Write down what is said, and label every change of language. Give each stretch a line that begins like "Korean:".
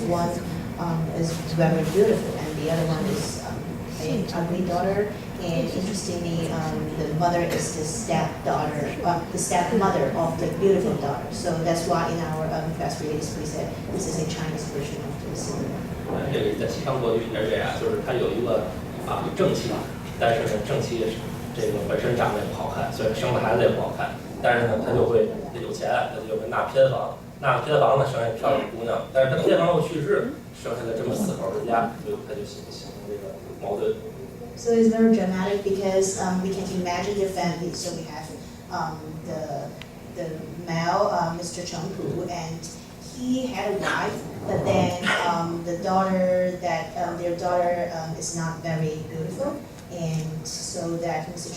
English: One is very beautiful, and the other one is an ugly daughter. And interestingly, the mother is the stepdaughter, the stepmother of the beautiful daughter. So that's why in our press release we said this is a Chinese version of this.
Chinese: 这个在西方国剧也是这样，就是他有一个正妻，但是呢正妻这个本身长得也不好看，所以生的孩子也不好看，但是呢他就会有钱，他就会纳偏房，纳偏房呢生下漂亮的姑娘，但是他偏房又去世，生下了这么4口之家，所以他就形成这个矛盾。
English: So it's very dramatic because we can imagine their family. So we have the male, Mr. Cheng Pu, and he had a wife, but then their daughter is not very beautiful, and so that Mr.